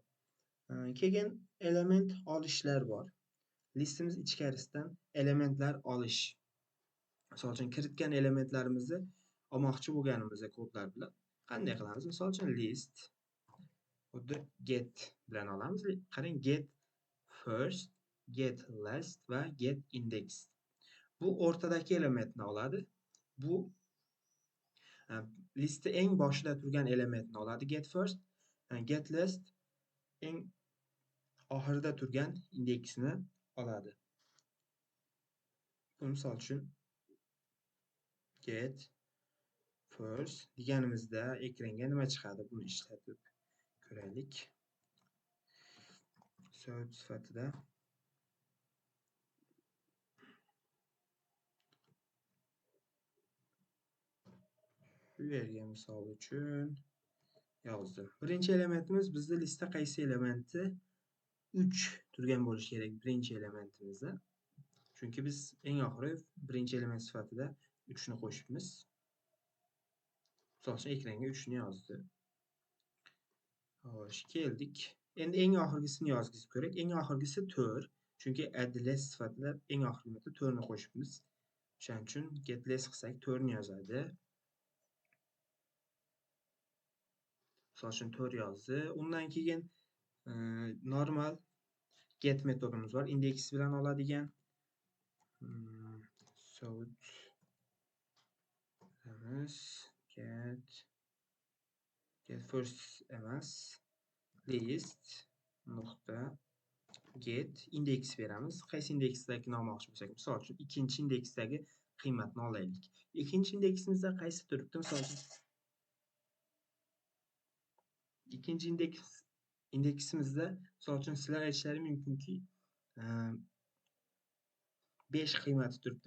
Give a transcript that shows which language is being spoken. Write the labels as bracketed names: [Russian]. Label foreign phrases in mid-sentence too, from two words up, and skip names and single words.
[Uzbek] Keyin element olishlar bor. Listimiz ichkarisidan elementlar olish. Misol uchun kiritgan elementlarimizni olmoqchi bo'lganimizda kodlar bilan qanday qilamiz? Misol uchun list xuddi get bilan olamiz. Qarang, [English] get first, get last va get index. [Uzbek] Bu o'rtadagi elementni oladi. Bu listda eng boshida turgan elementni oladi, [English] get first, get last [Uzbek] eng oxirida turgan indeksni oladi. Bu misol uchun [English] get first [Uzbek] deganimizda ekranga nima chiqadi? Buni ishlatib ko'raylik. So'z sifatida bu yerga misol uchun yozdim. Birinchi elementimiz bizda listda qaysi elementi 3 turgan bo'lishi kerak birinchi elementimizda. Chunki biz eng oxiri birinchi element sifatida 3 ni qo'shibmiz. Misol uchun ekranga 3 ni yozdi. Xo'sh, keldik. Endi eng oxirgisini yozgimiz kerak. Eng oxirgisi 4. Chunki [English] add less [Uzbek] sifatida eng oxirgi 4 ni qo'shibmiz. O'shaning uchun [English] get less [Uzbek] qilsak 4 ni yozadi. Misol uchun 4 yozdi. Undan keyin normal get metodimiz bor. Indeks bilan oladigan. So'z [English] get first [Uzbek] emas, list nuqta get indeks beramiz. Qaysi indeksdagi olmoqchi bo'lsak, misol uchun ikkinchi indeksdagi qiymatni olaylik. Ikkinchi indeksimizda qaysi turibdi? Misol uchun ikkinchi indeksimizda misol uchun sizlar aytishlari mumkinki 5 qiymati turibdi.